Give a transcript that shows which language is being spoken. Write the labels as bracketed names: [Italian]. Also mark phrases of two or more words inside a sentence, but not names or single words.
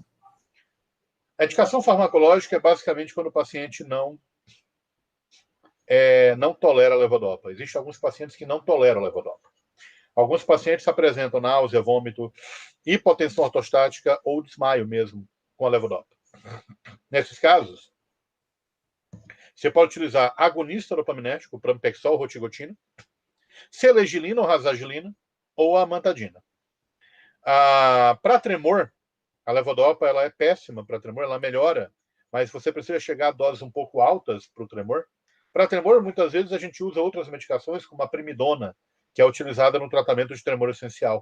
[Portuguese] A indicação farmacológica é basicamente quando o paciente não tolera a levodopa. Existem alguns pacientes que não toleram a levodopa. Alguns pacientes apresentam náusea, vômito, hipotensão ortostática ou desmaio mesmo com a levodopa. Nesses casos, você pode utilizar agonista dopaminético, pramipexol, rotigotina, selegilina ou razagilina ou a amantadina. Para tremor, a levodopa ela é péssima para tremor, ela melhora, mas você precisa chegar a doses um pouco altas para o tremor. Para tremor, muitas vezes a gente usa outras medicações, como a primidona, que é utilizada no tratamento de tremor essencial.